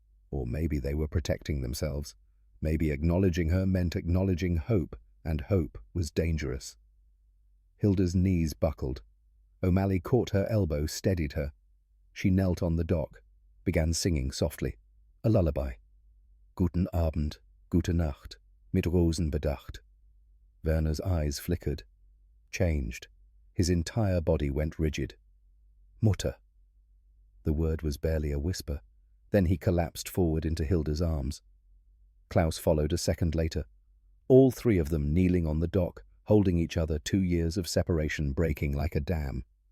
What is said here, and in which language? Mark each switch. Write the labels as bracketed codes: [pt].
[en] Or maybe they were protecting themselves. Maybe acknowledging her meant acknowledging hope, and hope was dangerous. Hilda's knees buckled. O'Malley caught her elbow, steadied her. She knelt on the dock, began singing softly. A lullaby. [de] Guten Abend, gute Nacht, mit Rosen bedacht. [en] Werner's eyes flickered, changed. His entire body went rigid. Mutter. The word was barely a whisper. Then he collapsed forward into Hilda's arms. Klaus followed a second later. All three of them kneeling on the dock, holding each other, 2 years of separation breaking like a dam.